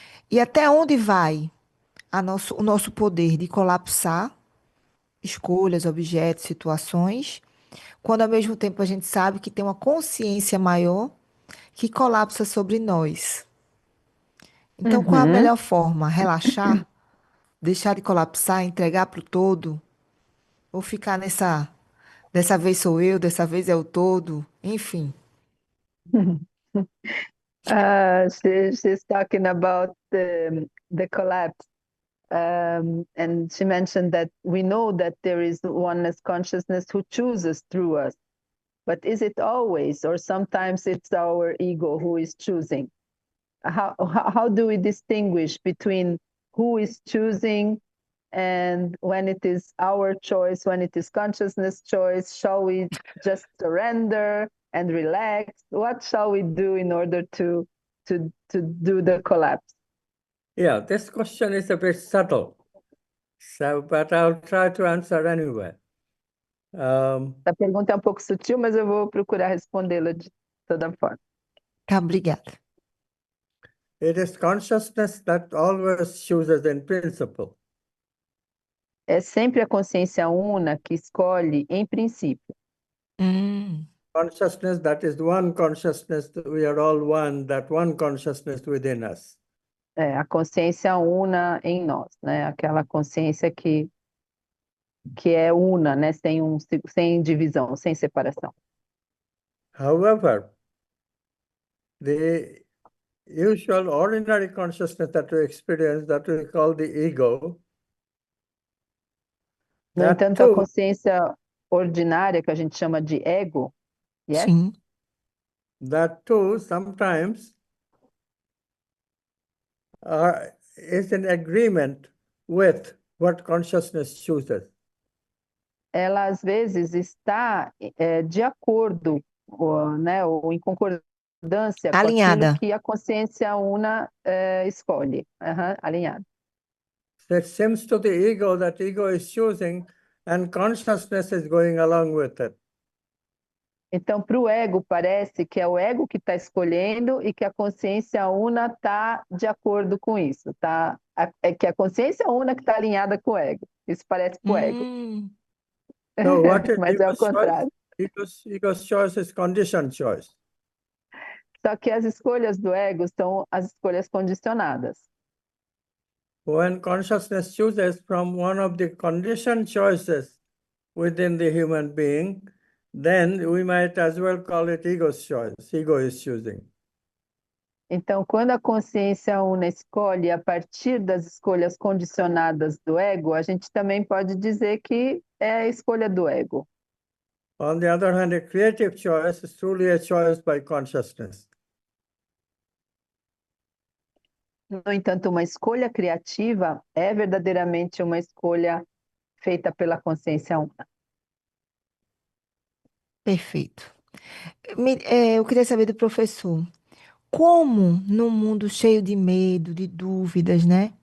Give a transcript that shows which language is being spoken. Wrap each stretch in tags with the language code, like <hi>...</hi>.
<pt>E até onde vai o nosso poder de colapsar escolhas, objetos, situações, quando ao mesmo tempo a gente sabe que tem uma consciência maior que colapsa sobre nós. Então, qual é a Uhum. melhor forma? Relaxar? Deixar de colapsar, entregar para o todo? Ou ficar dessa vez sou eu, dessa vez é o todo, enfim.</pt> <en>She's talking about the collapse. And she mentioned that we know that there is oneness consciousness who chooses through us. But is it always, or sometimes it's our ego who is choosing? How do we distinguish between who is choosing and when it is our choice, when it is consciousness choice? Shall we just surrender and relax? What shall we do in order to do the collapse? Yeah, this question is a bit subtle, so but I'll try to answer anyway.</en> <pt>A pergunta é um pouco sutil, mas eu vou procurar respondê-la de toda forma. Tá, obrigada.</pt> <en>It is consciousness that always chooses in principle.</en> <pt>É sempre a consciência una que escolhe em princípio.</pt> <en>Consciousness that is one consciousness, we are all one, that one consciousness within us.</en> <pt>É a consciência una em nós, né? Aquela consciência que é una, né? Sem divisão, sem separação.</pt> <en>However, the usual ordinary consciousness that we experience, that we call the ego,</en> <pt>No</pt> <en>that</en> <pt>entanto, a</pt> <en>too,</en> <pt>consciência ordinária, que a gente chama de ego,</pt> <en>yes?</en> <pt>Sim.</pt> <en>sometimes is in agreement with what consciousness chooses.</en> <pt>Ela às vezes está de acordo, né, ou em concordância com aquilo Alinhada. que a consciência una escolhe, alinhada.</pt> <en>So it seems to the ego that ego is choosing and consciousness is going along with it.</en> <pt>Então, para o ego, parece que é o ego que está escolhendo e que a consciência una está de acordo com isso. É que a consciência una que está alinhada com o ego. Isso parece para o ego.</pt> <en>So what is</en> <pt>Mas é o</pt> <en>ego's choice?</en> <pt>contrário.</pt> <en>Ego's choice is conditioned choice.</en> <pt>Só que as escolhas do ego são as escolhas condicionadas.</pt> <en>When consciousness chooses from one of the conditioned choices within the human being, then we might as well call it ego's choice. Ego is choosing.</en> <pt>Então, quando a consciência una escolhe a partir das escolhas condicionadas do ego, a gente também pode dizer que é a escolha do ego.</pt> <en>On the other hand, a creative choice is truly a choice by consciousness.</en> <pt>No entanto, uma escolha criativa é verdadeiramente uma escolha feita pela consciência una. Perfeito. Eu queria saber do professor, como num mundo cheio de medo, de dúvidas, né?</pt>